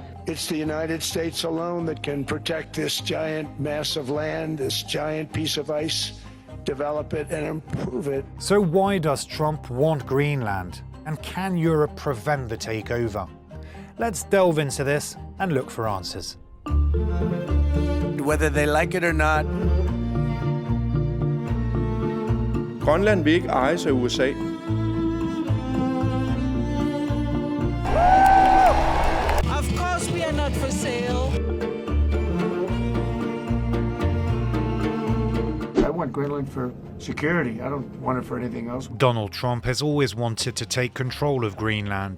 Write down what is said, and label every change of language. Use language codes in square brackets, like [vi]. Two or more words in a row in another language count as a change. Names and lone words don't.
[en] It's the United States alone that can protect this giant mass of land, this giant piece of ice, develop it and improve it. So why does Trump want Greenland? And can Europe prevent the takeover? Let's delve into this and look for answers. Whether they like it or not. [da] Grønland vil ikke ejes af USA. [en] Of course we are not for sale. I want Greenland for security. I don't want it for anything else. Donald Trump has always wanted to take control of Greenland.